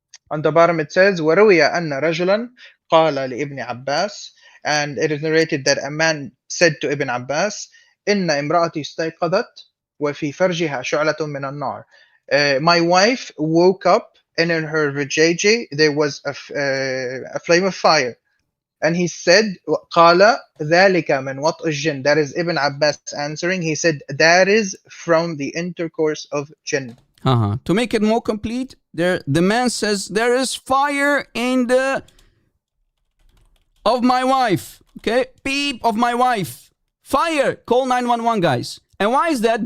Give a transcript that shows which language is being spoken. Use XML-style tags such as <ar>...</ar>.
<en>On the bottom it says,</en> <ar>وَرُوِيَ أَنَّ رَجُلًا قَالَ لِإِبْنِ عَبَّاسِ,</ar> <en>and it is narrated that a man said to Ibn Abbas,</en> <ar>إِنَّ إِمْرَأَتِي اسْتَيْقَظَتْ وَفِي فَرْجِهَا شُعْلَةٌ مِّنَ النَّارِ.</ar> <en>My wife woke up and in her vajayjay there was a flame of fire. And he said,</en> <ar>قَالَ ذَلِكَ مِنْ وَطْءِ الجِّنِّ.</ar> <en>That is Ibn Abbas answering. He said, that is from the intercourse of jinn. To make it more complete, the man says, there is fire in the of my wife. Okay? Beep of my wife. Fire. Call 911, guys. And why is that?</en>